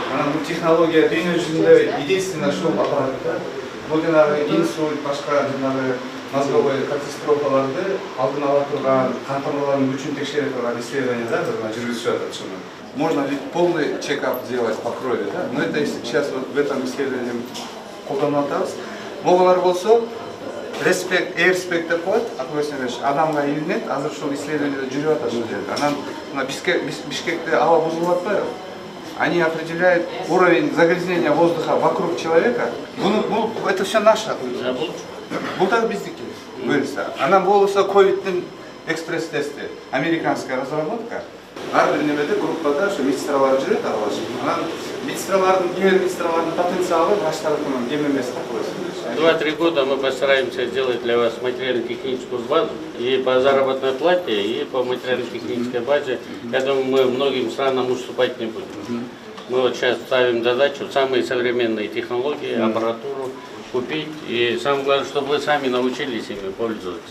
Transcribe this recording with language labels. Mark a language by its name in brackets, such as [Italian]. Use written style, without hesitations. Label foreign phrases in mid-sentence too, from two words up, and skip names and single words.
[Kyrgyz] бул технология дүйнө жүзүндө единственный ушул аппарат. Бул жанагы инсульт, башка жанагы мозговой катастрофаларды алдын ала турган, кан тамырларынын күчүн текшере турган исследование жүргүзүшүп атат ушуну. [Russian] Можно ведь полный чекап сделать по крови, да? Но это сейчас вот в этом исследовании колдонуп атабыз. [Kyrgyz] Моголар болсо респект, эйрспект деп коет, адамга илинет, азыр ушул исследованиеде жүрүп атат ушул жерде. Анан мына Бишкекте аба бузулуп атпайбы? [Russian] Они определяют уровень загрязнения воздуха вокруг человека. Это все наше. [Kyrgyz] Бул так биздики. Анан болсо ковидтин экспресс-тести, [Russian] американская разработка. [Kyrgyz] Ар бир немеде группада ошо медсестралар жүрөт аралашып. Анан медсестралардын потенциалы врач тарапынан кем эмес деп коесуз. [Russian] 2-3 года мы постараемся сделать для вас материально-техническую базу и по заработной плате, и по материально-технической базе. Я думаю, мы многим странам уступать не будем. Мы вот сейчас ставим задачу самые современные технологии, аппаратуру купить. И самое главное, чтобы вы сами научились ими пользоваться.